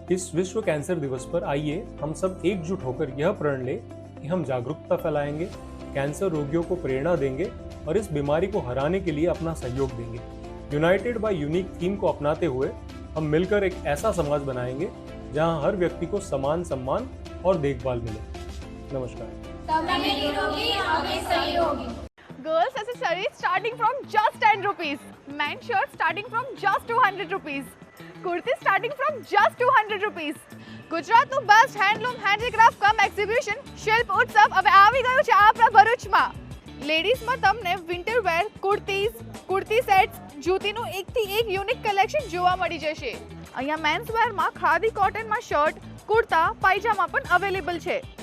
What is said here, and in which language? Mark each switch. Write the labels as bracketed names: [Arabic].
[Hindi] इस विश्व कैंसर दिवस पर आइए हम सब एकजुट होकर यह प्रण ले कि हम जागरूकता फैलाएंगे, कैंसर रोगियों को प्रेरणा देंगे और इस बीमारी को हराने के लिए अपना सहयोग देंगे. यूनाइटेड बाय यूनिक थीम को अपनाते हुए हम मिलकर एक ऐसा समाज बनाएंगे जहां हर व्यक्ति को समान सम्मान और देखभाल मिले. नमस्कार. [English] Girls accessories starting from just 10 rupees. Men shirts starting from just 200 rupees. Kurti starting from just 200 rupees. [Gujarati] ગુજરાતનું બેસ્ટ હેન્ડલૂમ હેન્ડીક્રાફ્ટ કમ એક્ઝિબિશન શિલ્પ ઉત્સવ હવે આવી ગયું છે આપણા ભરૂચમાં. લેડીઝમાં તમને વિન્ટર વેર, કુર્તી સેટ્સ, જૂતીનું એકથી એક યુનિક કલેક્શન જોવા મળી જશે. અહીંયા મેન્સ વેરમાં ખાદી કોટનમાં શર્ટ, કુર્તા, પાયજામા પણ અવેલેબલ છે.